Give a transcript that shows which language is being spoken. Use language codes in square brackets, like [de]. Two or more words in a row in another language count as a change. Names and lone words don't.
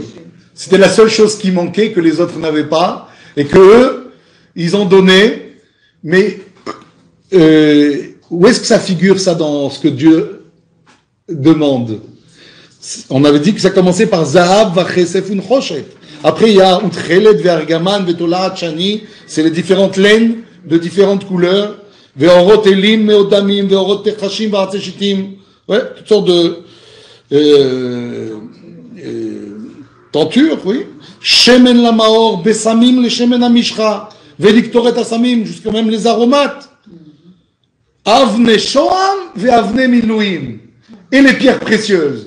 [fr] C'était la seule chose qui manquait, que les autres n'avaient pas, et que eux, ils ont donné, mais où est-ce que ça figure ça dans ce que Dieu demande? On avait dit que ça commençait par [he] זהב וכסף ונחשת. [fr] Après il y a [he] ותכלת וארגמן ותולעת שני, [fr] c'est les différentes laines de différentes couleurs, [he] ועורות אילים מאדמים ועורות תחשים ועצי שטים, [fr] ouais, toutes sortes de tentures, oui. [he] שמן למאור בשמים לשמן המשחה ולקטורת הסמים, [fr] jusqu'à même les aromates. [he] אבני שהם ואבני מלואים, [fr] et les pierres précieuses.